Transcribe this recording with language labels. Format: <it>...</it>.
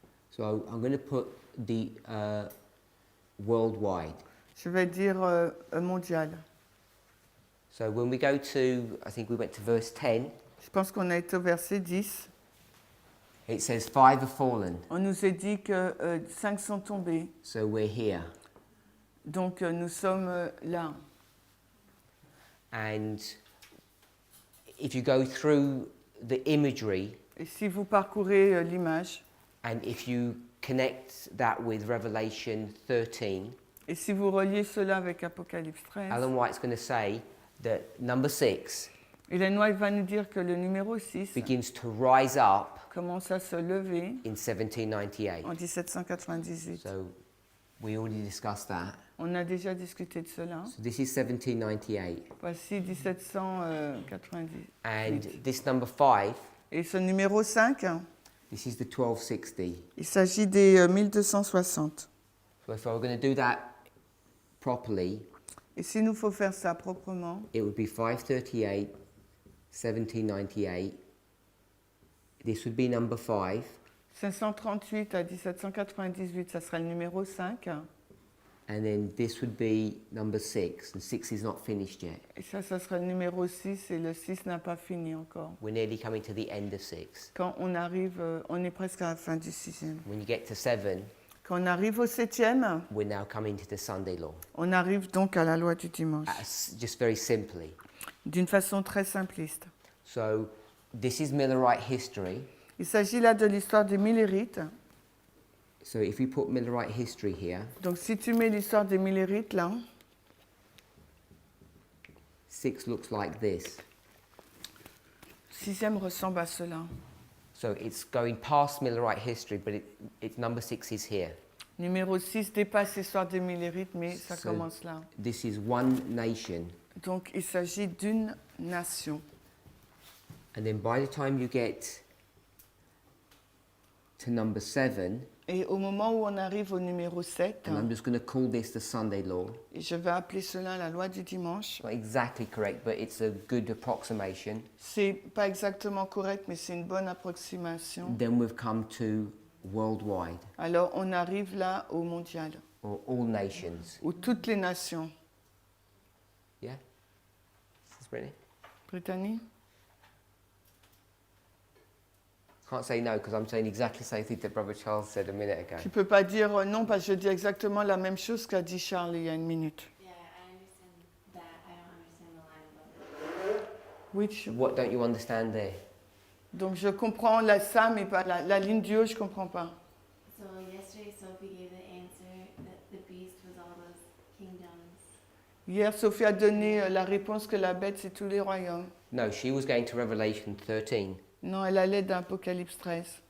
<en>So I'm going to put the worldwide.</en> <fr>Je vais dire mondial.</fr> <en>So when we go to, I think we went to verse 10,</en> <fr>Je pense qu'on a été au verset 10.</fr> <en>it says 5 have fallen.</en> <fr>On nous a dit que 5 sont tombés.</fr> <en>So we're here.</en> <fr>Donc nous sommes là.</fr> <en>And if you go through the imagery</en> <fr>Et si vous parcourez l'image,</fr> <en>and if you connect that with Revelation 13,</en> <fr>et si vous reliez cela avec Apocalypse 13,</fr> <en>Alan White's going to say that number 6</en> <fr>Hélène White va nous dire que le numéro 6</fr> <en>begins to rise up</en> <fr>commence à se lever</fr> <en>in 1798.</en> <fr>en 1798.</fr> <en>So we already discussed that.</en> <fr>On a déjà discuté de cela.</fr> <en>So this is 1798.</en> <fr>Voici 1798.</fr> <en>And this number 5,</en> <fr>Et ce numéro 5,</fr> <en>this is the 1260.</en> <fr>il s'agit des 1260.</fr> <en>So if I were going to do that properly,</en> <fr>Et s'il nous faut faire ça proprement,</fr> <en>it would be 538, 1798. This would be number 5.</en> <fr>538 à 1798, ça sera le numéro 5.</fr> <en>And then this would be number 6. And 6 is not finished yet.</en> <fr>Et ça sera le numéro 6 et le 6 n'a pas fini encore.</fr> <en>We're nearly coming to the end of 6.</en> <fr>Quand on arrive, on est presque à la fin du 6e.</fr> <en>When you get to 7,</en> <fr>Quand on arrive au 7e,</fr> <en>we're now coming to the Sunday law.</en> <fr>on arrive donc à la loi du dimanche.</fr> <en>Just very simply.</en> <fr>D'une façon très simpliste.</fr> <en>So this is Millerite history.</en> <fr>Il s'agit là de l'histoire des Millérites.</fr> <en>So if we put Millerite history here,</en> <fr>Donc si tu mets l'histoire des Millérites là,</fr> <en>6 looks like this.</en> <fr>6e ressemble à cela.</fr> <en>So it's going past Millerite history, but number 6 is here.</en> <fr>Numéro 6 dépasse l'histoire des Millérites, mais ça</fr> <en>So-</en> <fr>commence là.</fr> <en>This is one nation.</en> <fr>Donc il s'agit d'une nation.</fr> <en>And then by the time you get to number 7,</en> <fr>Et au moment où on arrive au numéro 7,</fr> <en>and I'm just going to call this the Sunday law.</en> <fr>et je vais appeler cela la loi du dimanche,</fr> <en>Not exactly correct, but it's a good approximation.</en> <fr>c'est pas exactement correct, mais c'est une bonne approximation.</fr> <en>Then we've come to worldwide,</en> <fr>Alors on arrive là au mondial,</fr> <en>or all nations.</en> <fr>où toutes les nations,</fr> <en>Yeah? This is Brittany?</en> <fr>Britannie,</fr> <en>Can't say no because I'm saying exactly the same thing that Brother Charles said a minute ago.</en> <fr>tu peux pas dire non parce que je dis exactement la même chose qu'a dit Charles il y a une minute.</fr> <en>Yeah, I understand that. I don't understand the line above it. Which, What don't you understand there?</en> <fr>donc je comprends ça, mais pas la ligne du haut, je comprends pas.</fr> <en>So yesterday Sophie gave the answer that the beast was all those kingdoms.</en> <fr>Hier, Sophie a donné la réponse que la bête, c'est tous les royaumes.</fr> <en>No, she was going to Revelation 13.</en> <fr>Non, elle allait d'Apocalypse 13.</fr>